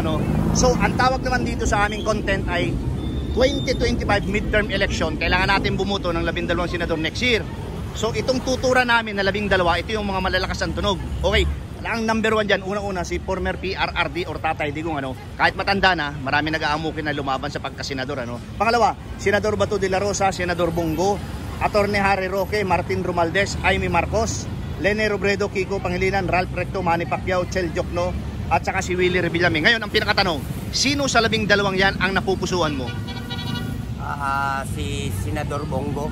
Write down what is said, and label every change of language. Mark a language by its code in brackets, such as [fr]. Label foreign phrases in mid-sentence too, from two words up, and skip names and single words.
[tl] So ang tawag naman dito sa aming content ay 2025 midterm election. Kailangan natin bumuto ng 12 senador [en] next year. [tl] So itong tutura namin na 12, ito yung mga malalakas ang tunog. Okay, ang number 1 dyan, unang-una si former PRRD or Tatay Digong. Kahit matanda na, marami nag-aamukin na lumaban sa pagkasenador. Pangalawa, Senador Bato de la Rosa, Senador Bongo, Attorney Harry Roque, Martin Romualdez, Amy Marcos, Lene Robredo, Kiko Pangilinan, Ralph Recto, Manny Pacquiao, Chel Jokno, at saka si Willie Revillame. Ngayon, ang pinakatanong, sino sa 12 yan ang napupusuan mo? Si Senador Bongo.